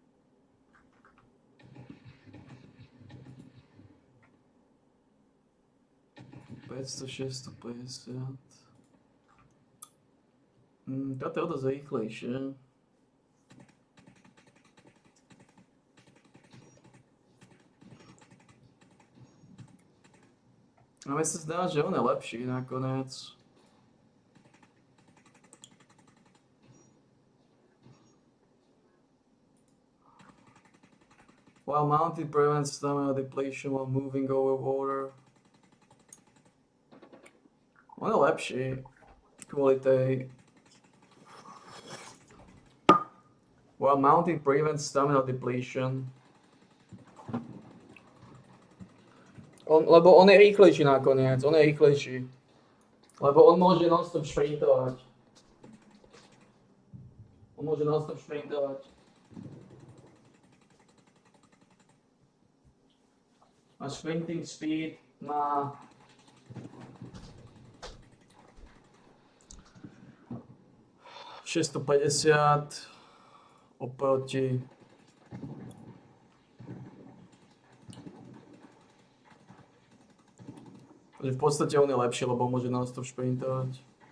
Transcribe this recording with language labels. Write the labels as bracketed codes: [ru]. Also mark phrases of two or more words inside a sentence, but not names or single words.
[sk] Táto je o dosť rýchlejšie. A mne sa zdá, že on je lepší nakoniec. [en] While mounted prevents stamina depletion while moving over water. [sk] On je lepší kvôli tej... [en] While mounted prevents stamina depletion. [sk] Lebo on je rýchlejší nakoniec, on je rýchlejší. Lebo on môže non-stop šprintovať. A [en] sprinting speed [sk] má 650 oproti takže v podstate on je lepší, lebo môže non-stop šprintovať.